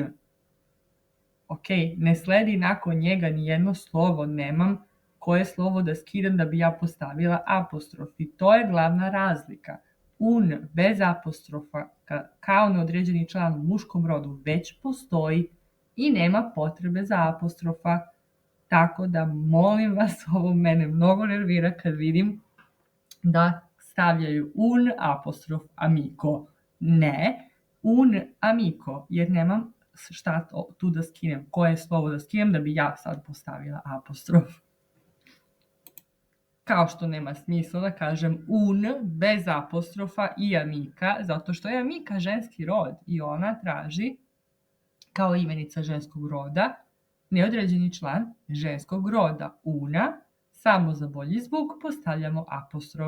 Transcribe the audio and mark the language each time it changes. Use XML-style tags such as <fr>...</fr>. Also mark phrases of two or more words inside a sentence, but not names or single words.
<sr>Ok, ne sledi nakon njega ni jedno slovo, nemam koje slovo da skidam da bi ja postavila apostrof i to je glavna razlika. Un bez apostrofa kao neodređeni član u muškom rodu već postoji i nema potrebe za apostrofa. Tako da molim vas, ovo mene mnogo nervira kad vidim da stavljaju un apostrof amico.</sr> <it>Ne, un amico,</it> <sr>jer nemam šta tu da skinem, koje slovo da skinem da bi ja sad postavila apostrof. Kao što nema smisla da kažem un bez apostrofa i amica, zato što je amica ženski rod i ona traži kao imenica ženskog roda neodređeni član ženskog roda una, samo za bolji zvuk postavljamo apostrof.</sr>